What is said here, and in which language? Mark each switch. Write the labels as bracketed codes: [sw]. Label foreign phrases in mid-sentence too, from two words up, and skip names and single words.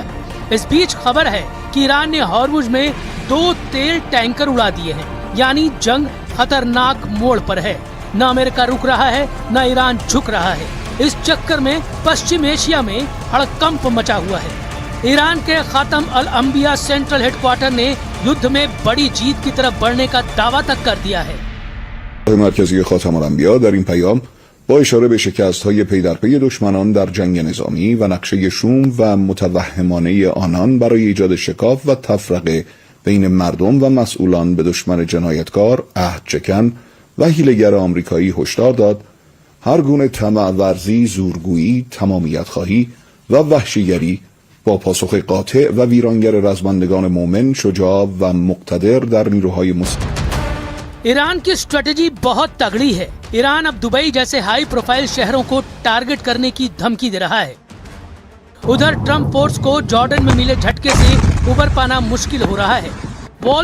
[hi] इस बीच खबर है कि ईरान ने हॉर्मुज में 2 तेल टैंकर उड़ा दिए हैं, यानी जंग खतरनाक मोड़ पर है। न अमेरिका रुक रहा है, न ईरान झुक रहा है। इस चक्कर में पश्चिम एशिया में हड़कंप मचा हुआ है। ईरान के खातम अल अंबिया [en] central headquarter [hi] ने युद्ध में बड़ी जीत की तरफ बढ़ने का दावा तक कर दिया है। [fa] مرکزی خاتم الانبیا در این پیام با اشاره به شکست‌های پی در پی دشمنان در جنگ نظامی و نقشه شوم و متوهمانه آنان برای ایجاد شکاف و تفرقه بین مردم و مسئولان به دشمن جنایتکار، عهدشکن و حیله‌گر آمریکایی هشدار داد هر گونه طمع ورزی، زورگویی، تمامیت‌خواهی و وحشیگری با پاسخ قاطع و ویرانگر رزمندگان مومن، شجاع و مقتدر در نیروهای مسلح [hi] ईरान की स्ट्रेटेजी बहुत तगड़ी है। ईरान अब दुबई जैसे [en] high profile [hi] शहरों को टारगेट करने की धमकी दे रहा है। उधर ट्रंप फोर्स को जॉर्डन में मिले झटके से उबर पाना मुश्किल हो रहा है।